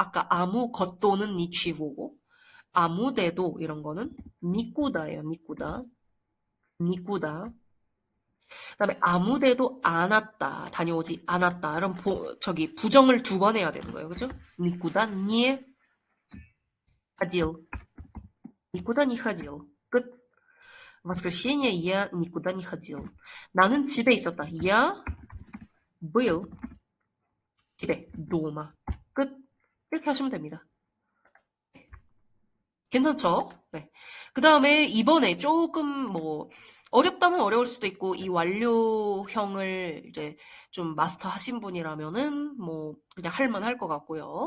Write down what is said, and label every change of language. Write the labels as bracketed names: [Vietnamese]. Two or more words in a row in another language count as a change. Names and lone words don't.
[Korean] 아까 아무 것도는 니치보고 아무데도 이런 거는 니꾸다예요. 니꾸다. 그다음에 아무데도 안 왔다. 다녀오지 않았다. 이런 부정을 두 번 해야 되는 거예요. [Russian] 그죠? никуда не ходил. никуда не ходил. 끝. В воскресенье я никуда не ходил. [Korean] 나는 집에 있었다. [Russian] Я был 집에 дома. 끝. [Korean] 이렇게 하시면 됩니다. 괜찮죠? 네. 그 다음에 이번에 조금 뭐 어렵다면 어려울 수도 있고 이 완료형을 이제 좀 마스터 하신 분이라면은 뭐 그냥 할만할 것 같고요.